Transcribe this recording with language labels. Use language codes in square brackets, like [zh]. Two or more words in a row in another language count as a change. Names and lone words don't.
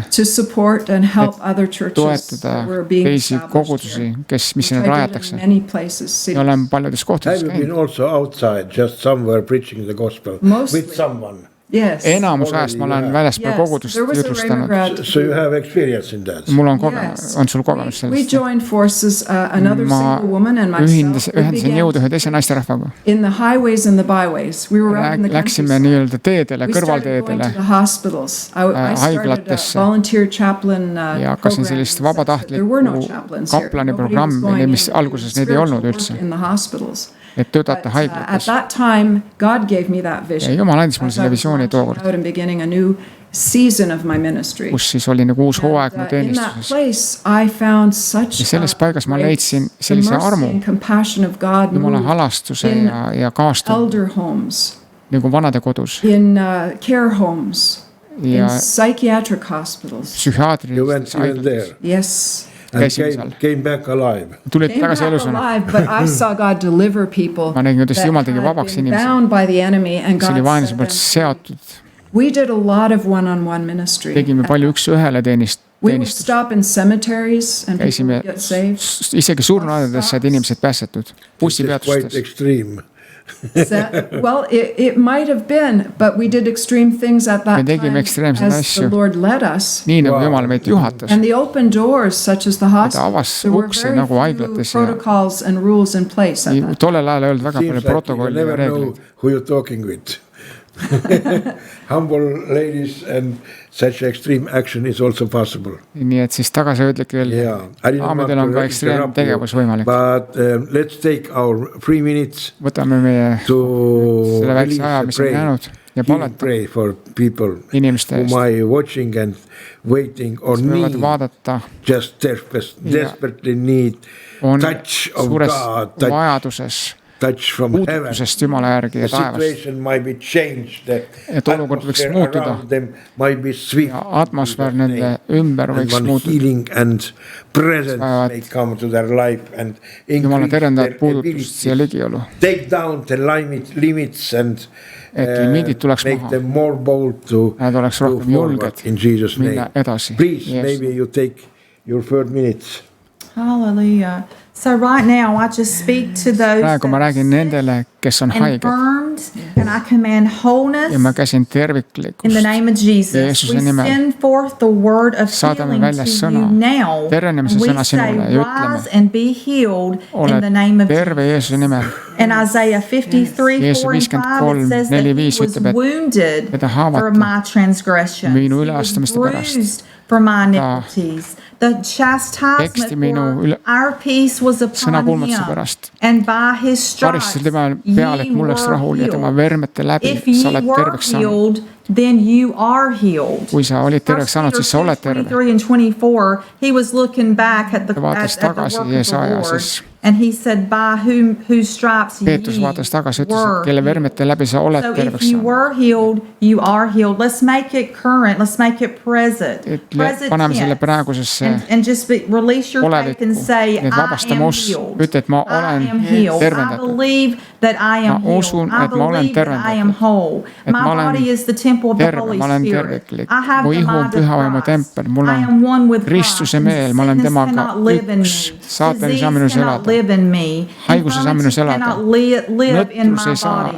[en] to support and help other churches [et] toetada [en] that were being [et] teisi [en] established [et] kogudusi, [en] here. [et] mis [en] Which [et] sinna [en] I did [et] rajatakse. [en] in many places, [et] Ja olen [en] cities. [et] paljudes kohtades [en] Have you been [et] käinud. [en] also outside, just somewhere preaching the gospel Mostly. with someone? Yes. [et] Enamus ajast ma olen väljaspool kogudust [en] there was a [et] jutlustanud. Raymer [en] So you have experience in that. [et] Mul on [en] Yes. [et] on sul kogemus [en] We [et] sellest? [en] joined forces, another [et] Ma [en] single woman and myself. We [et] ühendasin [en] began [et] jõudu ühe teise naisterahvaga. [en] in the highways and the byways. We were out in the [et] Läksime [en] countryside. [et] nii-öelda teedele, [en] We started going to [et] kõrvalteedele [en] the hospitals. I started a [et] haiglatesse. [en] volunteer chaplain [et] Ja hakkasin sellist [en] There were no chaplains here. [et] kaplani [en] Nobody was [et] programmi, [en] going [et] mis [en] in [et] alguses neid ei [en] spiritual [et] olnud [en] work [et] üldse. [en] in the hospitals. [et] Et töötada [en] But, at [et] haiglates. [en] that time, God gave me that vision. [et] Ja Jumal andis mulle [en] As I [et] selle [en] was [et] visiooni [en] launching [et] tookord. [en] out and beginning a new season of my ministry. [et] Kus siis oli nagu uus hooaeg mu [en] In that [et] teenistuses. [en] place, I found such [et] Ja selles paigas ma [en] great [et] leidsin sellise [en] mercy [et] armu. [en] and compassion of God [et] Jumala [en] move [et] halastuse [en] in [et] ja kaastunde [en] elder homes, [et] nagu vanade kodus [en] in care homes, in [et] ja [en] psychiatric hospitals. You went [et] psühhiaatrilistes [en] even [et] haiglates. [en] there. Yes. [et] käisime seal. tulid tagasi elusana. ma nägin, kuidas Jumal tegi vabaks inimesi, kes oli vaenlase poolt seotud. tegime palju üks-ühele teenistust. käisime isegi surnuaedades said inimesed päästetud, bussipeatustes. [en] Well, it might have been, but we did extreme things at that time as the Lord led us. [et] Nii nagu Jumal meid juhatas. [en] And the open doors, such as the hospitals, there were very few protocols and rules in place at that time. [et] Tollel ajal ei olnud väga palju protokolli ja reegleid. [en] Who you're talking with. Humble ladies and such extreme action is also possible. [et] Nii et siis tagasihoidlikel daamidel on ka ekstreemtegevus võimalik. [en] But let's take our 3 minutes. [et] Võtame meie selle väikse aja, mis on jäänud ja palata inimeste eest. [en] Whom I watching and waiting or need just desperately need touch of God. [et] Vajaduses puudutusest Jumala järgi ja taevast. Et olukord võiks muutuda ja atmosfäär nende ümber võiks muutuda. Jumala tervendavat puudutust siia ligiolu. Et limiidid tuleks maha. Nad oleks rohkem julged minna edasi. [en] Maybe you take your 3 minutes. Hallelujah. So right now I just speak to those [et] praegu ma räägin nendele, kes on haiged. [en] And I command wholeness [et] ja ma käsin terviklikkust [en] in the name of Jesus. [et] Jeesuse nimel. [en] We send forth the word of healing to you now. [et] Tervenemise sõna sinule ja [en] rise and be healed in the name of [et] terve Jeesuse nimel. [en] In Isaiah 53:4 and 5 it says that he was wounded for my transgressions. He was bruised for my iniquities. The chastisement for our peace was upon him, and by his stripes ye were healed. If ye were healed, then you are healed. [et] Kui sa olid terveks saanud, siis sa oled terve. [en] 23 and 24, he was looking back at the work of the Lord. And he said, by whose stripes ye were. [et] Kelle vermete läbi sa oled terveks saanud. [en] So if you were healed, you are healed. Let's make it current. Let's make it present. [et] Paneme selle praegusesse [en] and just release your faith and say, I am healed. [et] Ütle, et ma olen tervendatud. [en] I believe that I am healed. I believe that I am whole. My body is the temple of the Holy Spirit. I have the mind of Christ. I am one with Christ. Sickness cannot live in me. Disease cannot live in me. Infirmity cannot live in my body.